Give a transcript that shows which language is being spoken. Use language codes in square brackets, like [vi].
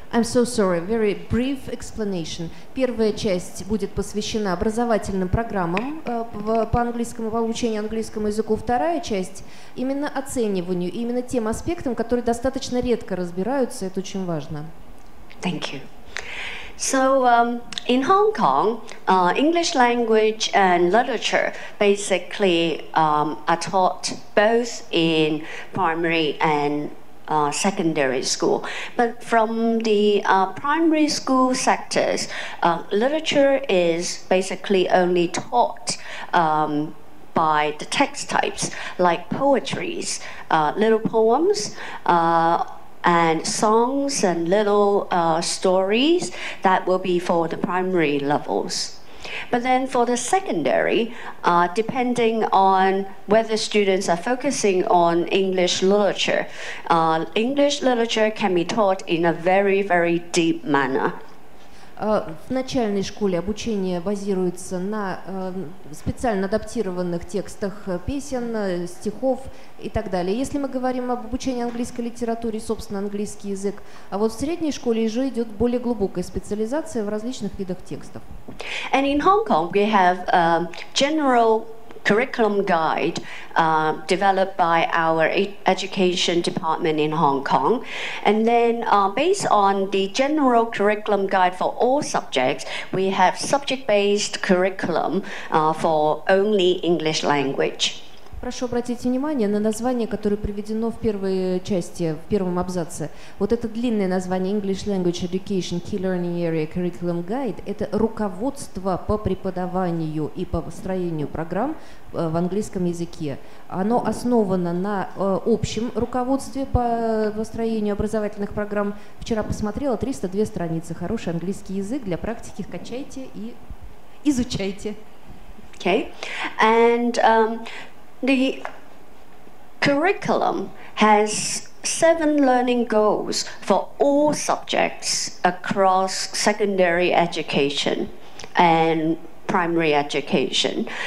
[en] I'm so sorry, very brief explanation. [ru] Первая часть будет посвящена образовательным программам по английскому, по обучению английскому языку. Вторая часть именно оцениванию, именно тем аспектам, которые достаточно редко разбираются. Это очень важно. [en] Thank you. So in Hong Kong, English language and literature basically are taught both in primary and secondary school. But from the primary school sectors, literature is basically only taught by the text types, like poetries, little poems, and songs and little stories that will be for the primary levels. But then for the secondary, depending on whether students are focusing on English literature can be taught in a very, very deep manner. [ru] В начальной школе обучение базируется на специально адаптированных текстах песен, стихов и так далее. Если мы говорим об обучении английской литературе, собственно, английский язык, а вот в средней школе уже идет более глубокая специализация в различных видах текстов. [en] And in Hong Kong, we have general curriculum guide developed by our education department in Hong Kong. And then based on the general curriculum guide for all subjects, we have subject-based curriculum for only English language. [ru] Прошу обратить внимание на название, которое приведено в первой части, в первом абзаце. Вот это длинное название English Language Education Key Learning Area Curriculum Guide – это руководство по преподаванию и по построению программ в английском языке. Оно основано на общем руководстве по построению образовательных программ. Вчера посмотрела, 302 страницы. Хороший английский язык, для практики качайте и изучайте. [en] Okay, and the curriculum has 7 learning goals for all subjects across secondary education and primary education.